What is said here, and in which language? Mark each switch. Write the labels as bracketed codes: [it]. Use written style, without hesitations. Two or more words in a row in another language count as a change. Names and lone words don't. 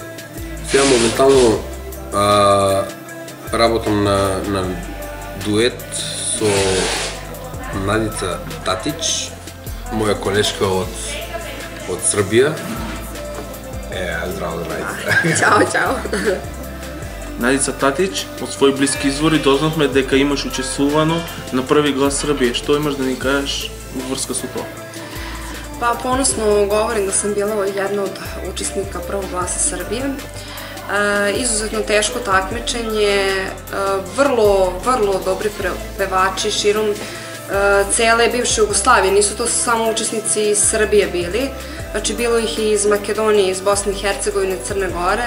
[mk] Сега моментално работам на дует со Надица Татич, моја колешка од Србија. Здраво, Надица. Чао. Надица Татич, од своји блиски извори дознавме дека имаш учествувано на Први глас Србија. Што имаш да ни кажеш во врска со тоа? [sr] Па поносно говорим да sam bila jedna od učesnika Prvog glasa Srbije. Izuzetno teško takmičenje, vrlo dobri pevači širom cele bivše Jugoslavije, nisu to samo učesnici iz Srbije bili, znači bilo ih i iz Makedonije, iz Bosne i Hercegovine, Crne Gore.